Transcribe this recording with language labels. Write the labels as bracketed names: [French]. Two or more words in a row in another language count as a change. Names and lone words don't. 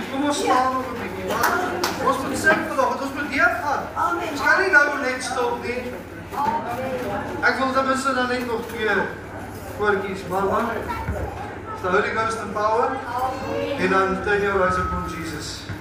[Afrikaans] ons staan nog 'n bietjie. Ons moet sing vanoggend, ons moet deurgaan. Ons kan nie nou net stop nie. Ek wil ten minste dan net nog 2 koortjies, maar [English] the Holy Ghost and power, [Afrikaans] en dan [English] turn your eyes upon Jesus.